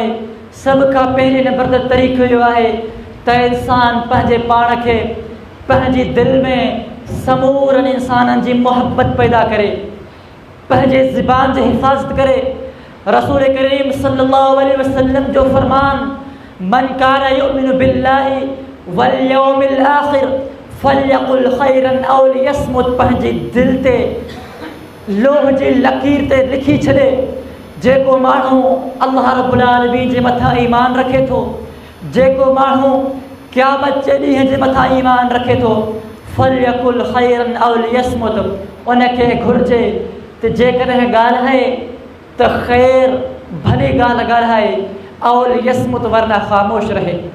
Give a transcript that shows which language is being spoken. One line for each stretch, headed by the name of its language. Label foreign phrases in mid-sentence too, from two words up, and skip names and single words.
Sindhi: सभ खां पहिरीं नंबर ते तरीक़ो इहो आहे त इंसान पंहिंजे पाण खे पंहिंजी दिलि में समूरनि इंसाननि जी मोहब्बत पैदा करे, पंहिंजे ज़ुबान जी हिफ़ाज़त करे। रसूल करीम
Arabic: صلى الله عليه وسلم
Sindhi: जो फरमान,
Arabic: من كان يؤمن بالله واليوم الآخر فليقل خيرا أو ليصمت,
Sindhi: पंहिंजी दिलि ते लोह जी लकीर ते लिखी छॾे, जेको माण्हू
Arabic: الله رب العالمين
Sindhi: जे मथां ईमान रखे थो, जेको माण्हू क़यामत जे ॾींहं जे मथां ईमान रखे थो,
Arabic: فليقل خيرا أو ليصمت,
Sindhi: उनखे घुरिजे त जेकॾहिं ॻाल्हाए त ख़ैर भली ॻाल्हि ॻाल्हाए,
Arabic: أو ليصمت
Sindhi: वरना ख़ामोश रहे।